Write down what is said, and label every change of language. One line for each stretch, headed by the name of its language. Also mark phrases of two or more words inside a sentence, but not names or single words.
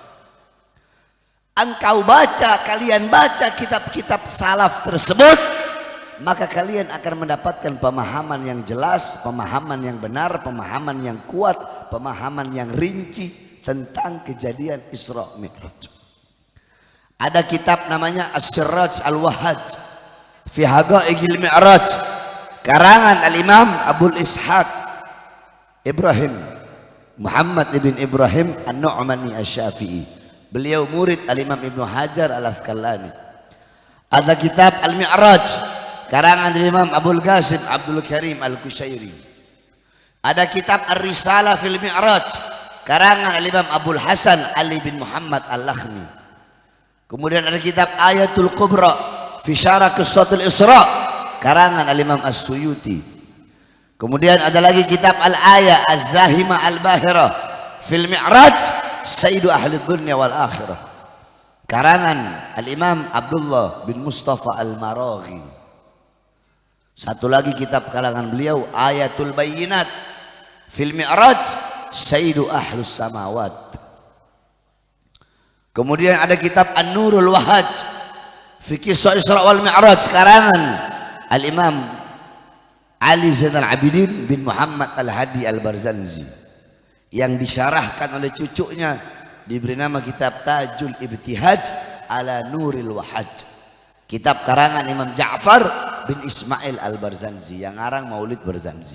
Indonesian: Kalian baca kitab-kitab salaf tersebut, maka kalian akan mendapatkan pemahaman yang jelas, pemahaman yang benar, pemahaman yang kuat, pemahaman yang rinci tentang kejadian Isra Mi'raj. Ada kitab namanya As-Siraj Al-Wahhaj fi Haqa'iqil Mi'raj, karangan Al-Imam Abul Ishaq Ibrahim Muhammad ibn Ibrahim An-Nu'mani Asy-Syafi'i. Beliau murid Al-Imam Ibnu Hajar Al-Asqalani. Ada kitab Al-Mi'raj karangan Al-Imam Abul Qasim Abdul Karim Al-Kushairi. Ada kitab Ar-Risalah fil Mi'raj karangan Al-Imam Abul Hasan Ali bin Muhammad Al-Lakhmi. Kemudian ada kitab Ayatul Kubra fi Syarah Qissatul Isra karangan Al-Imam As-Suyuti. Kemudian ada lagi kitab Al-Aya Az-Zahima Al-Bahira fil Mi'raj Sayyidu Ahli Dunya wal Akhirah karangan Al-Imam Abdullah bin Mustafa Al-Maraghi. Satu lagi kitab kalangan beliau Ayatul Bayyinat fil Mi'raj Sayyidu Ahlus Samawat. Kemudian ada kitab An-Nurul Wahhaj fi Qissah Isra wal Mi'raj karangan Al-Imam Ali Zainal Abidin bin Muhammad Al-Hadi Al-Barzanzi, yang disyarahkan oleh cucunya, diberi nama kitab Tajul Ibtihaj ala Nuril Wahhaj. Kitab karangan Imam Ja'far bin Ismail Al-Barzanji yang ngarang Maulid Barzanji.